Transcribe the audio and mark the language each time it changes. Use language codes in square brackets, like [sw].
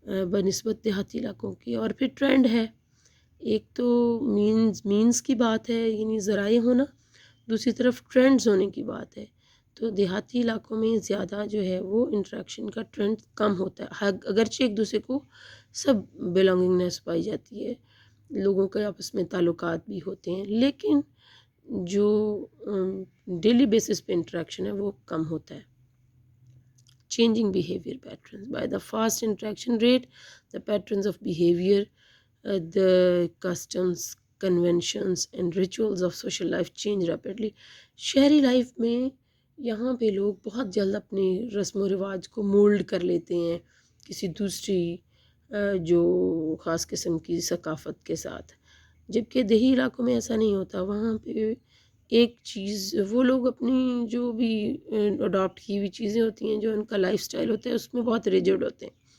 [ur] بنسبت دیہاتی علاقوں کی۔ اور پھر ٹرینڈ ہے، ایک تو مینز کی بات ہے یعنی ذرائع ہونا، دوسری طرف ٹرینڈز ہونے کی بات ہے۔ تو دیہاتی علاقوں میں زیادہ جو ہے وہ انٹریکشن کا ٹرینڈ کم ہوتا ہے، اگرچہ ایک دوسرے کو سب بلانگنگنیس پائی جاتی ہے، لوگوں کے آپس میں تعلقات بھی ہوتے ہیں، لیکن جو ڈیلی بیسس پہ انٹریکشن ہے وہ کم ہوتا ہے۔ [en] Changing behavior patterns. By the fast interaction rate, the patterns of behavior, the customs, conventions and rituals of social life change rapidly. [ur] شہری لائف میں یہاں پہ لوگ بہت جلد اپنے رسم و رواج کو مولڈ کر لیتے ہیں کسی دوسری جو خاص قسم کی ثقافت کے ساتھ، جبکہ دیہی علاقوں میں ایسا نہیں ہوتا۔ وہاں پہ ایک چیز وہ لوگ اپنی جو بھی اڈاپٹ کی ہوئی چیزیں ہوتی ہیں، جو ان کا لائف سٹائل ہوتا ہے اس میں بہت ریجڈ ہوتے ہیں۔